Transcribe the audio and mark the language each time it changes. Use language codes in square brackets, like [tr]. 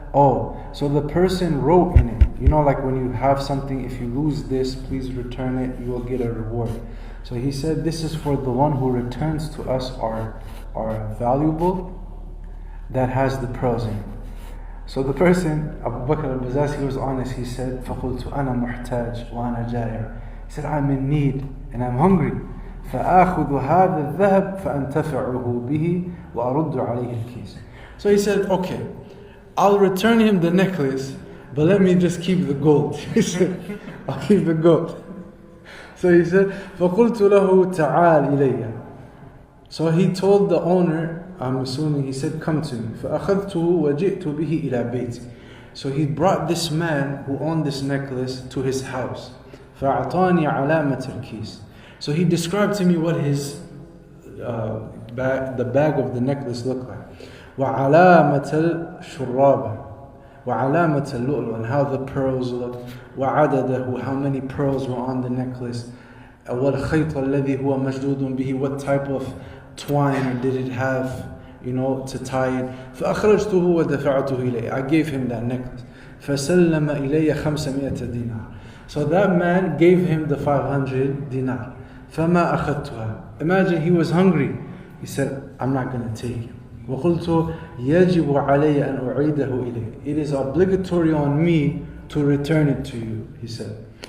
[en] Oh, so the person wrote in it, you know, like when you have something, if you lose this, please return it, you will get a reward. So he said, this is for the one who returns to us our valuable that has the pearls in it. So the person, Abu Bakr al-Bazaz, he was honest. He said, [ar] فَقُلْتُ أَنَا مُحْتَاج وَأَنَا جَائِعٌ. [en] He said, I'm in need and I'm hungry. [ar] فَآخُذُ هَذَا الذَّهَبْ فَأَنْتَفِعُهُ بِهِ وَأَرُدُّ عَلَيْهِ الْكِيسِ. [en] So he said, okay, I'll return him the necklace, but let me just keep the gold. He said, I'll keep the gold. So he said, [ar] فَقُلْتُ لَهُ تَعَالْ إِلَيَّ. [en] So he told the owner, I'm assuming, he said, come to me. [ar] فَأَخَذْتُهُ وَجِئْتُ بِهِ إِلَى بَيْتِ. [en] So he brought this man who owned this necklace to his house. [ar] فَأَعْطَانِي عَلَامَةَ الْكِيسِ. [en] So he described to me what his the bag of the necklace looked like. [ar] وَعَلَامَةَ الشُّرَّابَ وَعَلَامَةَ اللُّؤْلُؤِ, [en] and how the pearls looked. [ar] وَعَدَدَهُ, [en] how many pearls were on the necklace. [ar] وَالْخَيْطَ الَّذِي هُوَ مَشْدُودٌ بِهِ, [en] what type of twine did it have, you know, to tie it. [ar] فَأَخْرَجْتُهُ وَدَفَعْتُهُ إِلَيْهِ. [en] I gave him that necklace. [ar] فَسَلَّمَ إِلَيَّ 500 dinar. [en] So that man gave him the 500 dinar. [ar] فَمَا أَخَذْتُهَا. [en] Imagine he was hungry. He said, I'm not going to take it. [ar] وَقُلْتُ يَجِبُ عَلَيَّ أَنْ أُعِيدَهُ إِلَيْكَ. [en] It is obligatory on me to return it to you, he said.